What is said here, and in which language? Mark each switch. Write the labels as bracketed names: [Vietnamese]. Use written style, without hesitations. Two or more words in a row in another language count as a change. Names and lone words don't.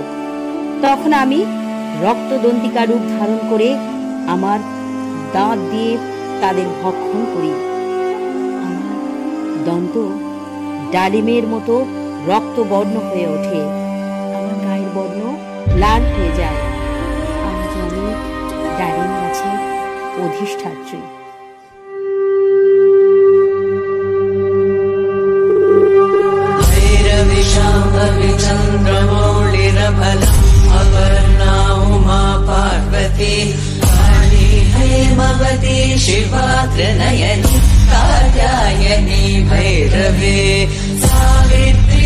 [Bangla] তখন আমি রক্তদন্তিকা রূপ ধারণ করে আমার দাঁত দিয়ে তাদের ভক্ষণ করি। আমার দন্ত ডালিমের মতো রক্তবর্ণ হয়ে ওঠে, আমার গায়ের বর্ণ লাল হয়ে যায়। আজ আমি ডালিম গাছে অধিষ্ঠাত্রী। [Sanskrit] चन्द्रमौलिरफलम् अपर्णा उमा पार्वती काली हेमवती शिवा त्रिनयनी कात्यायनी भैरवी सावित्री